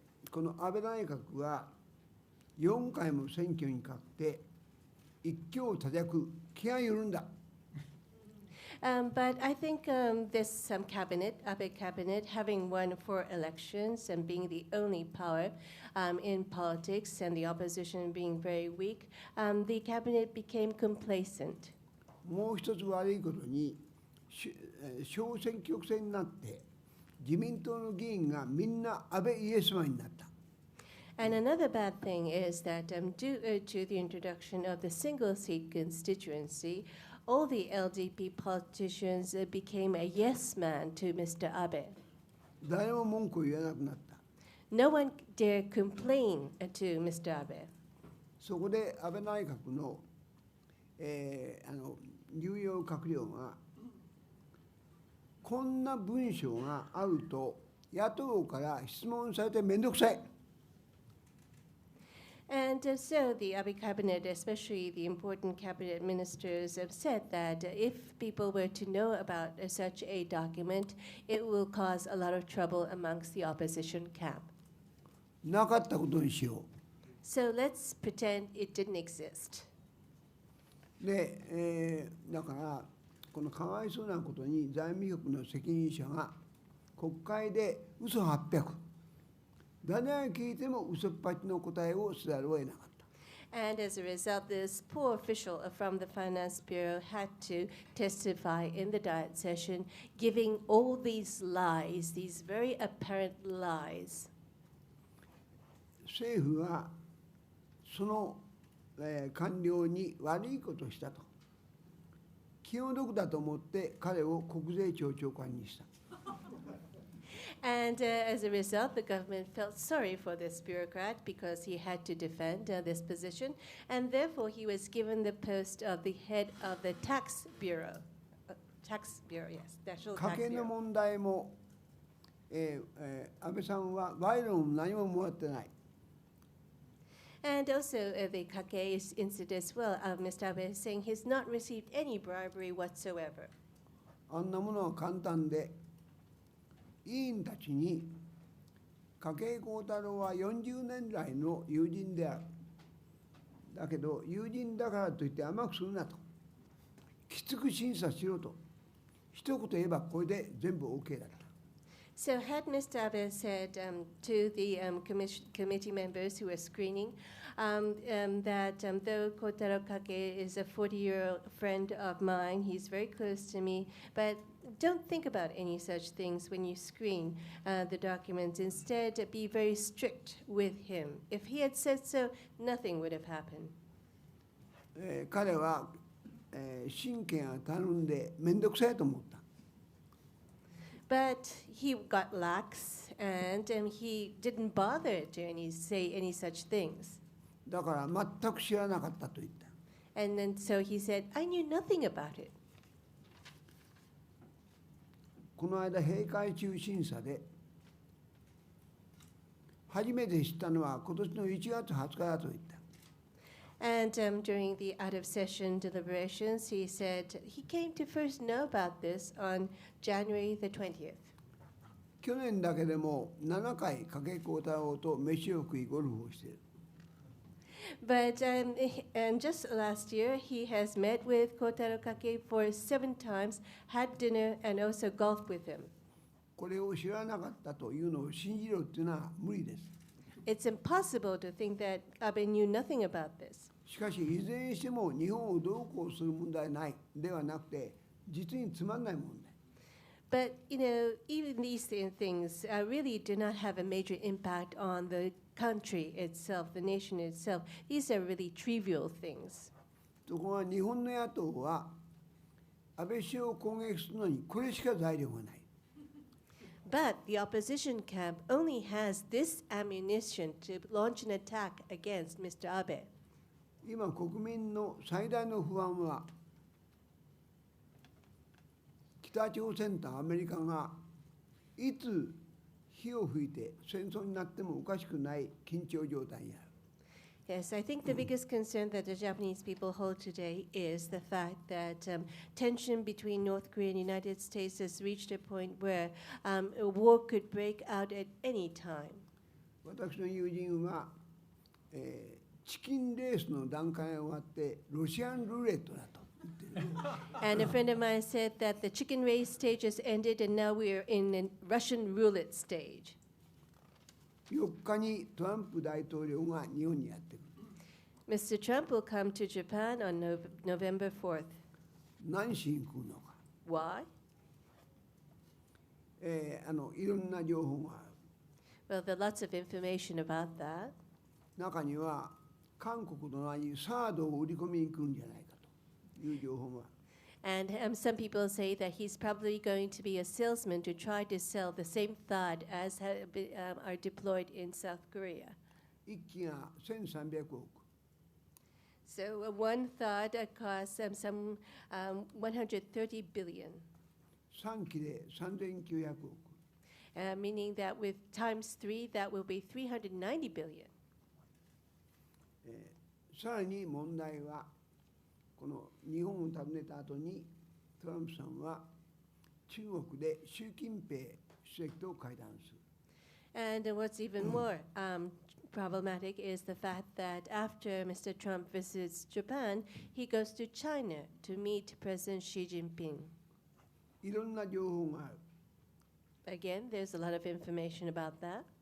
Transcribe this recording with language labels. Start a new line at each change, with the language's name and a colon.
Japanese: この安倍内閣は4回も選挙に勝って一強多弱、気が緩んだ。
English: But I think this cabinet, Abe cabinet, having won 4 elections and being the only power in politics and the opposition being very weak, the cabinet became complacent.
Japanese: もう一つ悪いことに、小選挙区制になって自民党の議員がみんな安倍イエスマンになった。
English: And another bad thing is that due to the introduction of the single seat constituency, all the LDP politicians became a yes man to Mr. Abe.
Japanese: 誰も文句を言わなくなった。
English: No one dare complain to Mr. Abe.
Japanese: そこで安倍内閣の、重要閣僚がこんな文章があると野党から質問されてめんどくさい。
English: And so the Abe cabinet, especially the important cabinet ministers, have said that if people were to know about such a document, it will cause a lot of trouble amongst the opposition camp.
Japanese: なかったことにしよ
English: So let's pretend it didn't exist.
Japanese: う。で、だからこのかわいそうなことに財務局の責任者が国会で嘘800。誰が聞いても嘘っぱちの答えをせざるを得なかった。
English: And as a result, this poor official from the Finance Bureau had to testify in the Diet session, giving all these lies, these very apparent lies.
Japanese: 政府はその、官僚に悪いことをしたと。気の毒だと思って彼を国税庁長官にした。
English: And as a result, the government felt sorry for this bureaucrat because he had to defend this position, and therefore he was given the post of the head of the tax bureau. Tax bureau, yes, National
Japanese: 家
English: Tax
Japanese: 計の
English: Bureau.
Japanese: 問題も、安倍さんは賄賂も何ももらってない。
English: And also the Kake incident as well, Mr. Abe is saying he's not received any bribery whatsoever.
Japanese: あんなものは簡単で、委員たちに筧幸太郎は40年来の友人である。だけど友人だからといって甘くするなと。きつく審査しろと。一言言えばこれで全部 OK だった。
English: So had Mr. Abe said to the committee members who were screening that though Kotaro Kake is a 40-year-old friend of mine, he's very close to me, but don't think about any such things when you screen the documents. Instead, be very strict with him. If he had said so, nothing would have happened.
Japanese: 彼は神経がたるんで面倒くさいと思った。
English: But he got lax, and he didn't bother to say any such things.
Japanese: だから全く知らなかったと言った。
English: And then so he said, I knew nothing about it.
Japanese: この間閉会中審査で初めて知ったのは今年の1月20日だと言った。
English: And during the out-of-session deliberations, he said he came to first know about this on January the 20th.
Japanese: 去年だけでも7回加計幸太郎と飯を食いゴルフをしている。
English: But and just last year, he has met with Kotaro Kake for 7 times, had dinner, and also golfed with him.
Japanese: これを知らなかったというのを信じろっていうのは無理です。
English: It's impossible to think that Abe knew nothing about this.
Japanese: しかしいずれにしても日本をどうこうする問題ないではなくて実につまんない問題。
English: But, even these things really do not have a major impact on the country itself, the nation itself. These are really trivial things.
Japanese: ところが日本の野党は安倍首相を攻撃するのにこれしか材料がない。
English: But the opposition camp only has this ammunition to launch an attack against Mr. Abe.
Japanese: 今国民の最大の不安は北朝鮮とアメリカがいつ火を吹いて戦争になってもおかしくない緊張状態にある。
English: Yes, I think the biggest concern that the Japanese people hold today is the fact that tension between North Korea and the United States has reached a point where a war could break out at any time.
Japanese: 私の友人は、チキンレースの段階が終わってロシアンルーレットだと言ってる。
English: And a friend of mine said that the chicken race stage has ended and now we are in a Russian roulette stage.
Japanese: 4日にトランプ大統領が日本にやってくる。
English: Mr. Trump will come to Japan on November 4th.
Japanese: 何しに来るのか。
English: Why?
Japanese: いろんな情報がある。
English: Well, there are lots of information about that.
Japanese: 中には韓国のにサードを売り込みに来るんじゃないかという情報がある。
English: And some people say that he's probably going to be a salesman to try to sell the same THAAD as are deployed in South Korea.
Japanese: 1機が1300億。
English: So one THAAD costs some 130 billion.
Japanese: 3機で3900億。
English: Meaning that with times 3, that will be 390 billion.
Japanese: さらに問題はこの日本を訪ねた後にトランプさんは中国で習近平主席と会談する。
English: And what's even more problematic is the fact that after Mr. Trump visits Japan, he goes to China to meet President Xi Jinping.
Japanese: いろんな情報がある。
English: Again, there's a lot of information about that.